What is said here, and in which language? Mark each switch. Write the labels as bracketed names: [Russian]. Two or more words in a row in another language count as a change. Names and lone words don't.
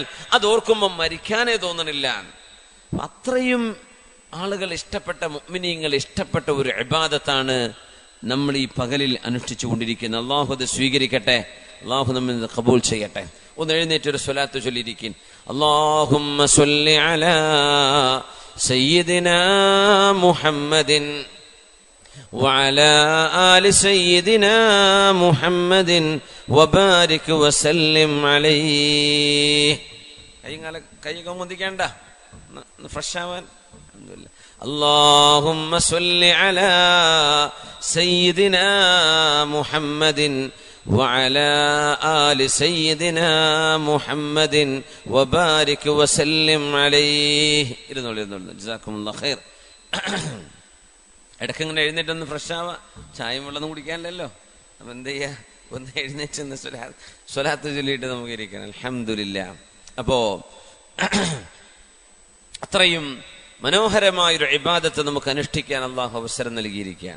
[Malayalam] അത് ഓർക്കുമ്പോൾ മരിക്കാനേ തോന്നണില്ല. അത്രയും ആളുകൾ ഇഷ്ടപ്പെട്ട, മുഅ്മിനീങ്ങൾ ഇഷ്ടപ്പെട്ട ഒരു ഇബാദത്താണ് നമ്മൾ ഈ പകലിൽ അനുഷ്ഠിച്ചു കൊണ്ടിരിക്കുന്നത്. അള്ളാഹു അത് സ്വീകരിക്കട്ടെ, അള്ളാഹു നമ്മിൽ ഖബൂൽ ചെയ്യട്ടെ. ഒന്ന് എഴുന്നേറ്റൊരു സ്വലാത്ത് ചൊല്ലിയിരിക്കും. [Arabic] اللهم صل على سيدنا محمد وعلى آل سيدنا محمد وبارك وسلم عليه. [Malayalam] കൈയൊക്കെ മുന്തിക്കേണ്ട, ഫ്രഷ് ആവാൻ. [Arabic] اللهم صل على سيدنا محمد وعلى آل سيدنا محمد وبارك وسلم عليه. جزاكم الله خير. [Malayalam] ഇടയ്ക്കിങ്ങനെ എഴുന്നേറ്റൊന്ന് ഫ്രഷ് ആവാ, ചായയും വെള്ളമൊന്നും കുടിക്കാനല്ലോ. അപ്പം എന്ത് ചെയ്യാ, ഒന്ന് എഴുന്നേറ്റ് സ്വലാത്ത് ചൊല്ലിയിട്ട് നമുക്ക് ഇരിക്കണം. അൽഹംദുലില്ലാ. അപ്പോ അത്രയും മനോഹരമായൊരു ഇബാദത്ത് നമുക്ക് അനുഷ്ഠിക്കാൻ അള്ളാഹു അവസരം നൽകിയിരിക്കുകയാണ്.